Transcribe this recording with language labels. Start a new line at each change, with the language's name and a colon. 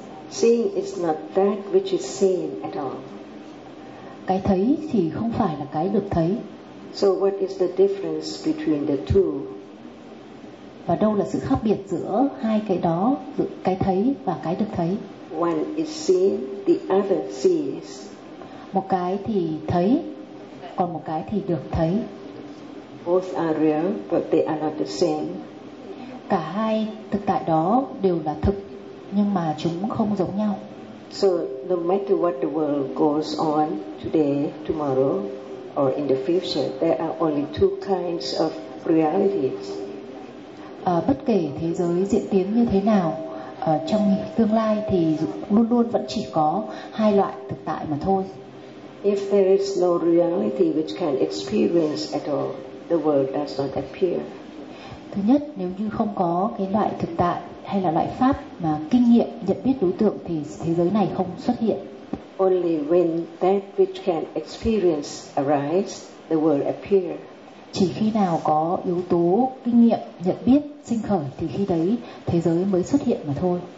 English: Seeing is not that which is seen at all.
Vietnamese: Cái thấy thì không phải là cái được thấy.
English: So what is the difference between the two?
Vietnamese: và đâu là sự khác biệt giữa hai cái đó, giữa cái thấy và cái được thấy.
English: One is seen, the other sees.
Vietnamese: Một cái thì thấy, còn một cái thì được thấy.
English: Both are real, but they are not the same.
Vietnamese: Cả hai thực tại đó đều là thực, nhưng mà chúng không giống nhau.
English: So no matter what the world goes on today, tomorrow, or in the future, there are only two kinds of realities.
Vietnamese: Bất kể thế giới diễn tiến như thế nào, trong tương lai thì luôn luôn vẫn chỉ có hai loại thực tại mà thôi.
English: If there is no reality which can experience at all, the world does not appear.
Vietnamese: Thứ nhất, nếu như không có cái loại thực tại hay là loại pháp mà kinh nghiệm nhận biết đối tượng thì thế giới này không xuất hiện.
English: Only when that which can experience arises, the world appears.
Vietnamese: Chỉ khi nào có yếu tố kinh nghiệm nhận biết sinh khởi thì khi đấy thế giới mới xuất hiện mà thôi.